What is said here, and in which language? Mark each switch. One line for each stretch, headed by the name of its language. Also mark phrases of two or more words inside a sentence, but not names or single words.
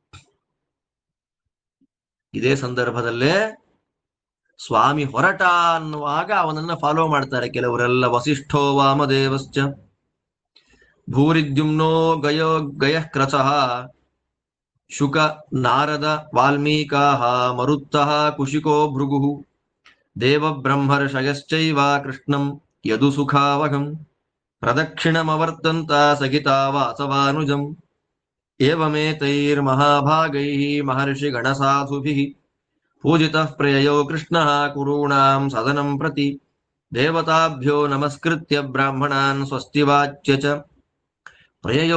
Kannada: ಇದೇ ಸಂದರ್ಭದಲ್ಲೇ ಸ್ವಾಮಿ ಹೊರಟ ಅನ್ನುವಾಗ ಅವನನ್ನ ಫಾಲೋ ಮಾಡ್ತಾರೆ ಕೆಲವರೆಲ್ಲ.
Sanskrit: ವಸಿಷ್ಠೋ ವಾಮದೇವಶ್ಚ ಭೂರಿದ್ಯುಮ್ನೋ ಗಯಃಕ್ರಚಃ ಶುಕ ನಾರದ ವಾಲ್ಮೀಕಾಃ ಮರುತ್ತಃ ಕುಶಿಕೋ ಭೃಗುಃ ದೇವಬ್ರಹ್ಮರ್ಷಯಶ್ಚೈವ ಕೃಷ್ಣಂ ಯದು ಸುಖಾವಹಂ ಪ್ರದಕ್ಷಿಣಮವರ್ತಂತ ಸಹಿತಾ ವಾಸವಾನುಜಂ ಏವಮೇತೈರ್ಮಹಾಭಾಗೈಃ ಮಹರ್ಷಿಗಣಸಾಧುಭಿಃ ಪೂಜಿತಃ ಪ್ರಿಯಯೋ ಕೃಷ್ಣಃ ಕುರುಣಾಂ ಸದನಂ ಪ್ರತಿ ದೇವತಾಭ್ಯೋ ನಮಸ್ಕೃತ್ಯ ಬ್ರಾಹ್ಮಣಾನ್ ಸ್ವಸ್ತಿವಾಚ್ಯ ಚ ಪ್ರಿಯಯೋ